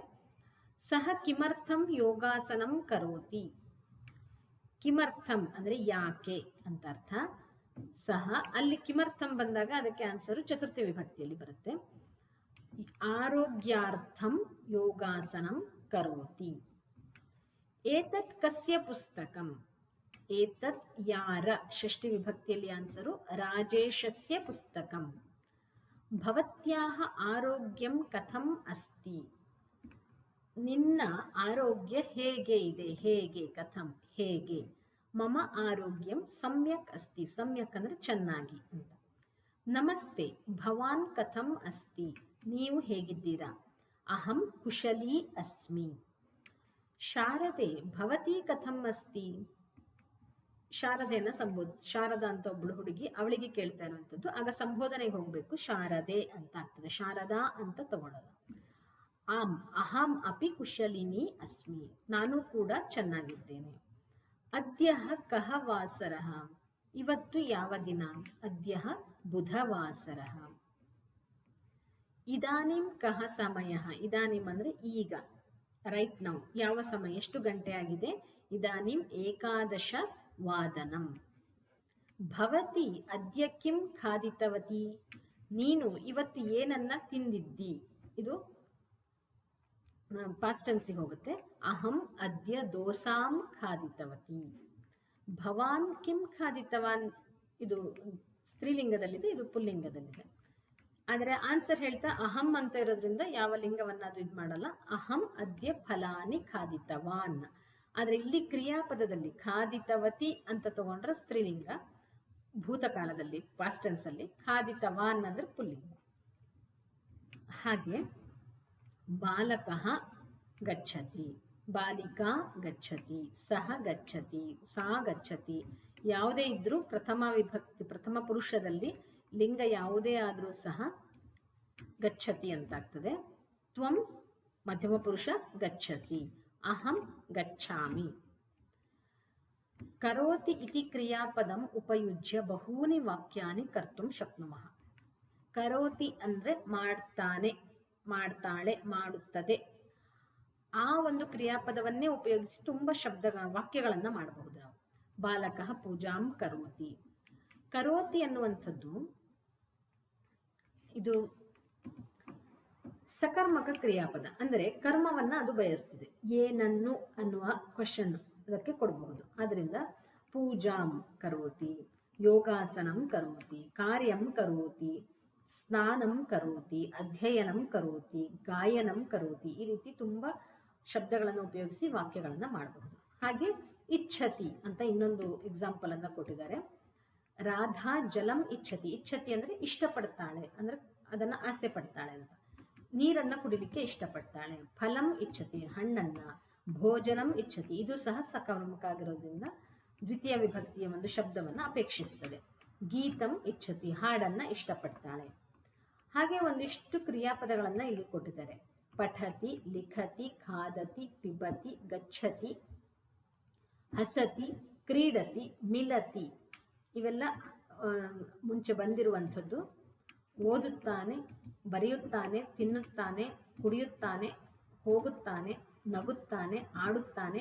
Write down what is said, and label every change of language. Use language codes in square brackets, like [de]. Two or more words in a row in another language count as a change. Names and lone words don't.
[sa] ಸಹ ಕಿಮರ್ಥಂ ಯೋಗಾಸನಂ ಕರೋತಿ. [kn] ಕಿಮರ್ಥಂ ಅಂದ್ರೆ ಯಾಕೆ ಅಂತ ಅರ್ಥ. ಸಹ ಅಲ್ಲಿ ಕಿಮರ್ಥಂ ಬಂದಾಗ ಅದಕ್ಕೆ ಆನ್ಸರು ಚತುರ್ಥಿ ವಿಭಕ್ತಿಯಲ್ಲಿ ಬರುತ್ತೆ. [sa] ಆರೋಗ್ಯಾರ್ಥಂ ಯೋಗಾಸನಂ ಕರೋತಿ. ಏತತ್ ಕಸ್ಯ ಪುಸ್ತಕಂ. [kn] ಏತತ್ ಯಾರ, ಷಷ್ಠಿ ವಿಭಕ್ತಿಯಲ್ಲಿ ಆನ್ಸರು [sa] ರಾಜೇಶಸ್ಯ ಪುಸ್ತಕಂ. ಭವತ್ಯಾಹ ಆರೋಗ್ಯಂ ಕಥಂ ಅಸ್ತಿ. [kn] ನಿನ್ನ ಆರೋಗ್ಯ ಹೇಗೆ ಇದೆ. ಹೇಗೆ, ಕಥಂ ಹೇಗೆ. [sa] ಮಮ ಆರೋಗ್ಯಂ ಸಮ್ಯಕ್ ಅಸ್ತಿ. [kn] ಸಮ್ಯಕ್ ಅಂದ್ರೆ ಚೆನ್ನಾಗಿ ಅಂತ. ನಮಸ್ತೆ, [sa] ಭವಾನ್ ಕಥಂ ಅಸ್ತಿ. [kn] ನೀವು ಹೇಗಿದ್ದೀರಾ. [sa] ಅಹಂ ಕುಶಲೀ ಅಸ್ಮಿ. ಶಾರದೆ ಭವತಿ ಕಥಂ ಅಸ್ತಿ. [kn] ಶಾರದೆಯನ್ನ ಶಾರದಾ ಅಂತ ಒಬ್ಳು ಹುಡುಗಿ, ಅವಳಿಗೆ ಕೇಳ್ತಾ ಇರುವಂತದ್ದು. ಆಗ ಸಂಬೋಧನೆಗೆ ಹೋಗ್ಬೇಕು, ಶಾರದೆ ಅಂತ ಆಗ್ತದೆ, ಶಾರದಾ ಅಂತ ತಗೊಳ್ಳೋದು. [sa] ಆಮ್ ಅಹಂ ಅಪಿ ಕುಶಲಿನಿ ಅಸ್ಮಿ, [kn] ನಾನು ಕೂಡ ಚೆನ್ನಾಗಿದ್ದೇನೆ. [sa] ಅದ್ಯ ಕಹ ವಾಸರ, [kn] ಇವತ್ತು ಯಾವ ದಿನ? [sa] ಅದ್ಯ ಬುಧವಾಸರ. ಇದಾನಿಂ ಕಹ ಸಮಯ, [kn] ಇದಾನಿಂ ಅಂದ್ರೆ ಈಗ, [en] right now, [kn] ಯಾವ ಸಮಯ, ಎಷ್ಟು ಗಂಟೆ ಆಗಿದೆ? [sa] ಇದಾನಿಂ ಏಕಾದಶ ವಾದನಂ. ಭವತಿ ಅದ್ಯ ಕಿಂ ಖಾದಿತವತಿ, [kn] ನೀನು ಇವತ್ತು ಏನನ್ನ ತಿಂದಿದ್ದಿ? ಇದು [en] past tense [kn] ಹೋಗುತ್ತೆ. [sa] ಅಹಂ ಅದ್ಯ ದೋಸಾಂ ಖಾದಿತವತಿ. ಭವಾನ್ ಕಿಂ ಖಾದಿತವಾನ್, [kn] ಇದು ಸ್ತ್ರೀಲಿಂಗದಲ್ಲಿದೆ, ಇದು ಪುಲ್ಲಿಂಗದಲ್ಲಿದೆ. ಆದರೆ ಆನ್ಸರ್ ಹೇಳ್ತಾ ಅಹಂ ಅಂತ ಇರೋದ್ರಿಂದ ಯಾವ ಲಿಂಗವನ್ನಾದ್ರೂ ಇದು ಮಾಡಲ್ಲ. [sa] ಅಹಂ ಅದ್ಯ ಫಲಾನಿ ಖಾದಿತವಾನ್. [kn] ಆದರೆ ಇಲ್ಲಿ ಕ್ರಿಯಾಪದದಲ್ಲಿ ಖಾದಿತವತಿ ಅಂತ ತಗೊಂಡ್ರೆ ಸ್ತ್ರೀಲಿಂಗ, ಭೂತಕಾಲದಲ್ಲಿ [en] past tense [kn] ಅಲ್ಲಿ ಖಾದಿತವಾನ್ ಅಂದ್ರೆ ಪುಲ್ಲಿಂಗ. [sa] ಹಾಗೆ ಬಾಲಕಃ ಗಚ್ಚತಿ, ಬಾಲಿಕಾ ಗಚ್ಚತಿ, ಸಹ ಗಚ್ಚತಿ, ಸಾ ಗಚ್ಚತಿ. [kn] ಯಾವುದೇ ಇದ್ರೂ ಪ್ರಥಮ ವಿಭಕ್ತಿ, ಪ್ರಥಮ ಪುರುಷದಲ್ಲಿ ಲಿಂಗ ಯಾವುದೇ ಆದರೂ [sa] ಸಹ ಗಚ್ಚತಿ [kn] ಅಂತಾಗ್ತದೆ. [sa] ತ್ವಂ ಮಧ್ಯಮ ಪುರುಷ ಗಚ್ಚಸಿ, ಅಹಂ ಗಚ್ಚಾಮಿ. ಕರೋತಿ ಇತಿ ಕ್ರಿಯಾಪದಂ ಉಪಯುಜ್ಯ ಬಹೂನಿ ವಾಕ್ಯಾನಿ ಕರ್ತುಂ ಶಕ್ನುಮಃ. [kn] ಕರೋತಿ ಅಂದ್ರೆ ಮಾಡ್ತಾನೆ, ಮಾಡ್ತಾಳೆ, ಮಾಡುತ್ತದೆ. ಆ ಒಂದು ಕ್ರಿಯಾಪದವನ್ನೇ ಉಪಯೋಗಿಸಿ ತುಂಬಾ ವಾಕ್ಯಗಳನ್ನ ಮಾಡಬಹುದು ನಾವು. [sa] ಬಾಲಕಃ ಪೂಜಾಂ ಕರೋತಿ. [kn] ಕರೋತಿ ಅನ್ನುವಂಥದ್ದು ಇದು ಸಕರ್ಮಕ ಕ್ರಿಯಾಪದ, ಅಂದರೆ ಕರ್ಮವನ್ನ ಅದು ಬಯಸ್ತಿದೆ. ಏನನ್ನು ಅನ್ನುವ ಕ್ವಶನ್ ಅದಕ್ಕೆ ಕೊಡಬಹುದು. [sa] ಆದ್ರಿಂದ ಪೂಜಾಂ ಕರೋತಿ, ಯೋಗಾಸನಂ ಕರೋತಿ, ಕಾರ್ಯಂ ಕರೋತಿ, ಸ್ನಾನಂ ಕರೋತಿ, ಅಧ್ಯಯನಂ ಕರೋತಿ, ಗಾಯನಂ ಕರೋತಿ. [kn] ಈ ರೀತಿ ತುಂಬಾ ಶಬ್ದಗಳನ್ನು ಉಪಯೋಗಿಸಿ ವಾಕ್ಯಗಳನ್ನ ಮಾಡಬಹುದು. ಹಾಗೆ ಇಚ್ಛತಿ ಅಂತ ಇನ್ನೊಂದು ಎಕ್ಸಾಂಪಲ್ ಅನ್ನ ಕೊಟ್ಟಿದ್ದಾರೆ. [sa] ರಾಧಾ ಜಲಂ ಇಚ್ಛತಿ. [kn] ಇಚ್ಛತಿ ಅಂದ್ರೆ ಇಷ್ಟಪಡ್ತಾಳೆ, ಅಂದ್ರೆ ಅದನ್ನ ಆಸೆ ಪಡ್ತಾಳೆ ಅಂತ. ನೀರನ್ನ ಕುಡಿಲಿಕ್ಕೆ ಇಷ್ಟಪಡ್ತಾಳೆ. [sa] ಫಲಂ ಇಚ್ಛತಿ, ಹಣ್ಣನ್ನ. ಭೋಜನಂ ಇಚ್ಛತಿ, [kn] ಇದು ಸಹ ಸಕರ್ಮಕ ಆಗಿರೋದ್ರಿಂದ ದ್ವಿತೀಯ ವಿಭಕ್ತಿಯ ಒಂದು ಶಬ್ದವನ್ನ ಅಪೇಕ್ಷಿಸ್ತದೆ. [sa] ಗೀತಂ ಇಚ್ಛತಿ, [kn] ಹಾಡನ್ನ ಇಷ್ಟಪಡ್ತಾಳೆ. ಹಾಗೆ ಒಂದಿಷ್ಟು ಕ್ರಿಯಾಪದಗಳನ್ನ ಇಲ್ಲಿ ಕೊಟ್ಟಿದ್ದಾರೆ. [sa] ಪಠತಿ, ಲಿಖತಿ, ಖಾದತಿ, ಪಿಬತಿ, ಗಚ್ಚತಿ, ಹಸತಿ, ಕ್ರೀಡತಿ, ಮಿಲತಿ. [kn] ಇವೆಲ್ಲ ಮುಂಚೆ ಬಂದಿರುವಂಥದ್ದು. ಓದುತ್ತಾನೆ, ಬರೆಯುತ್ತಾನೆ, ತಿನ್ನುತ್ತಾನೆ, ಕುಡಿಯುತ್ತಾನೆ, ಹೋಗುತ್ತಾನೆ, ನಗುತ್ತಾನೆ, ಆಡುತ್ತಾನೆ.